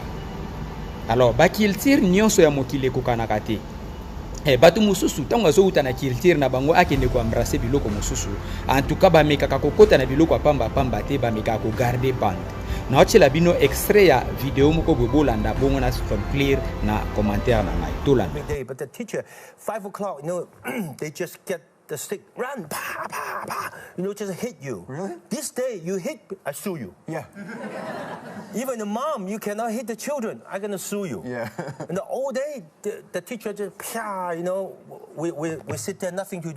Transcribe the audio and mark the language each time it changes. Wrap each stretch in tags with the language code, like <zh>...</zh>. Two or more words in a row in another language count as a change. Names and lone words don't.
<ln>Alors ba culture nyonso ya mokili ekokanaka te. Batu mususu tango azouta na culture na bango akende ko embrasser biloko mususu.</ln> <fr>En tout cas</fr> <ln>ba mekaka kokota na biloko pamba pamba te ba mekaka ko garder bande. Na otela bino extrait ya video moko bobolanda bongo na clear na commentaire na ngai tolanda.</ln> <en>But the teacher 5 o'clock, you know, they just get the stick, run, pa, pa, pa, you know, just hit you. Really? This day you hit, I sue you. Yeah. Even the mom, you cannot hit the children, I'm gonna sue you. Yeah. And the whole day, the teacher just, you know, we sit there, nothing to do.</en>